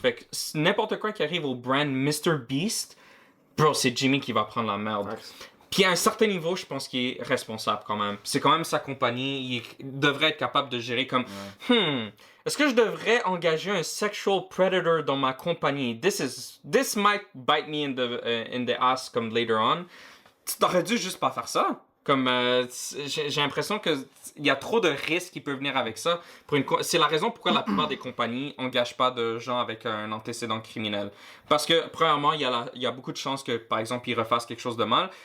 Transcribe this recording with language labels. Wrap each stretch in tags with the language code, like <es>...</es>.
<fr>Fait que n'importe quoi qui arrive au brand MrBeast, bro, c'est Jimmy qui va prendre la merde. Puis à un certain niveau, je pense qu'il est responsable quand même. C'est quand même sa compagnie, il devrait être capable de gérer comme est-ce que je devrais engager un</fr> <en>sexual predator</en> <fr>dans ma compagnie?</fr> <en>This might bite me in the ass</en> <fr>comme</fr> <en>later on.</en> <fr>Tu t'aurais dû juste pas faire ça. Comme j'ai l'impression que il y a trop de risques qui peuvent venir avec ça. C'est la raison pourquoi la plupart des compagnies n'engagent pas de gens avec un antécédent criminel. Parce que, premièrement, il y a beaucoup de chances que, par exemple, ils refassent quelque chose de mal.</fr>